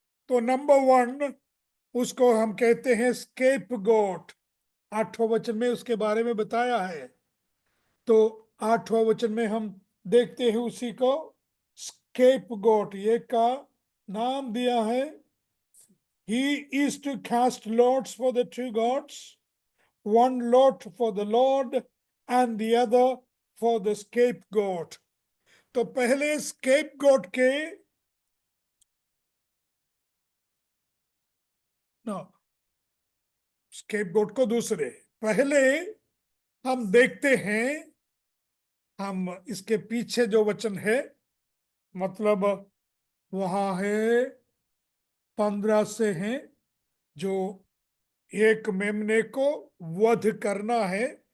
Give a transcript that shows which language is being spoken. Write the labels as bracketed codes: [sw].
[hi] तो नंबर 1 उसको हम कहते हैं स्केप गोट। 8वें वचन में उसके बारे में बताया है। तो 8वें वचन में हम देखते हैं उसी को स्केप गोट ये का नाम दिया है। [en] He is to cast lots for the two gods, one lot for the Lord and the other for the scapegoat. [hi] तो पहले scapegoat के नो scapegoat को दूसरे पहले हम देखते हैं। हम इसके पीछे जो वचन है, मतलब वहां है 15 से हैं, जो एक मेमने को वध करना है।